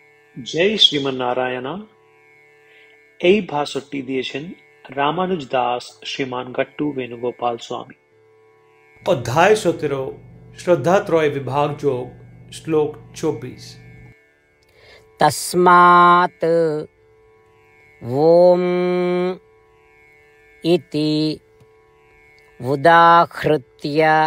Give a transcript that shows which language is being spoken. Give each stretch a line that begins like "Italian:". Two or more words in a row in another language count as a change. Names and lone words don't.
Bangla: জয় শ্রীমন্নারায়ণা। এই ভাষণটি দিয়েছেন রামানুজ দাস শ্রীমান গট্টু বেণুগোপাল স্বামী।
Hindi: अध्याय 17 श्रद्धात्रय विभाग जोग श्लोक 24।
Sanskrit: तस्मात् ॐ इति उदाहृत्य